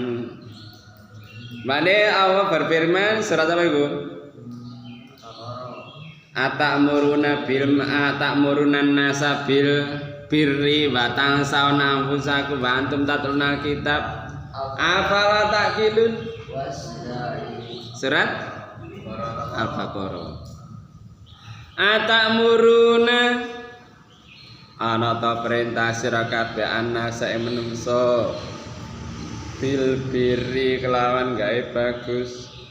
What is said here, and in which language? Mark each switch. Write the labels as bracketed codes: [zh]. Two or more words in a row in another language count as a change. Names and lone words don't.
[jv] Maknane Allah berfirman surat apa iku? [ar] أتأمرون الناس بالبر وتنسون أنفسكم وأنتم تتلون الكتاب أفلا تعقلون. [jv] Surat Al-Baqarah. Atamuruna ana ta perintah sira kabeh anasa menungso [ar] بالبر [jv] kelawan gawe bagus